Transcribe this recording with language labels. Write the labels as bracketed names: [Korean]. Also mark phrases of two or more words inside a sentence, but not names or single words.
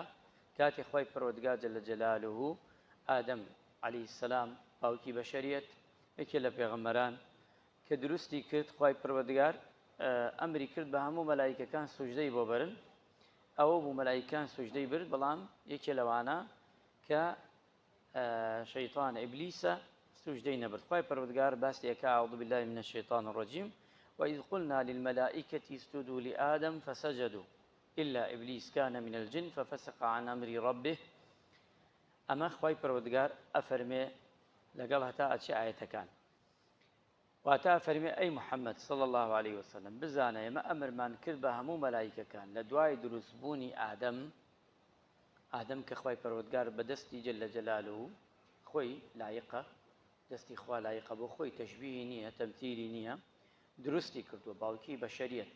[Central Kurdish] کاتێک خی پەروەردگار [Arabic] جەلە جەلالوهو [Central Kurdish] ئادەم [Arabic] عەلەیهی سەلام [Central Kurdish] باوکی بەشەریەت، یەکێ لە پێغەمبەران کە دروستی کرد، خی پەروەردگار ئەمری کرد بە هەموو مەلایکەکان سوژدەی بۆ برن. ئەوە بوو مەلایکان سوژدەی برد، بەڵام یەکێ لەوانە کە شەیطان ئیبلیسە سوژدەی نەبرد. خی پەروەردگار باسیەکە [Arabic] أعوذ بالله من الشيطان الرجيم وإذ قلنا للملائكة اسجدوا لآدم فسجدوا إلا إبليس كان من الجن ففسق عن أمر ربه. [Central Kurdish] ئەمە خی پەروەردگار ئەفەرمێ لەگەڵ هەتا ئەچێ ئاەتەکان، واتە فەرمێ ئەی محەممەد [Arabic] صلی الله عليه وسلم [Central Kurdish] بزانە ئێمە ئەمرمان کرد بە هەموو مەلایکەکان لە دوای دروستبوونی ئادەم کە خی پەروەردگار بەدەستی [Arabic] جەلە جەلالوهو [Central Kurdish] خۆی لایقە، دەستی خوا لایقە بۆ خۆی، تەشبیهی نییە، تەمتیلی نییە، دروستی کردووە باوکی بەشەریەت.